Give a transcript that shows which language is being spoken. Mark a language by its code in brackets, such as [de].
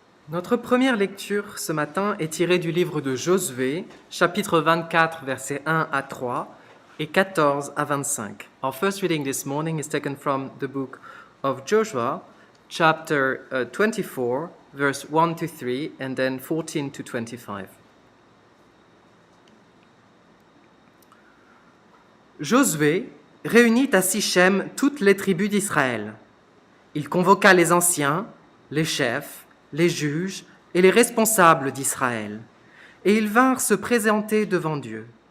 [fr] Notre première lecture ce matin est tirée du livre de Josué, chapitre 24, versets 1 à 3 et 14 à 25. [en] Our first reading this morning is taken from the book of Joshua, chapter 24, verse 1 to 3, and then 14 to 25. [fr] Josué réunit à Sichem toutes les tribus d'Israël. Il convoqua les anciens, les chefs, les juges et les responsables d'Israël, et ils vinrent se présenter devant Dieu.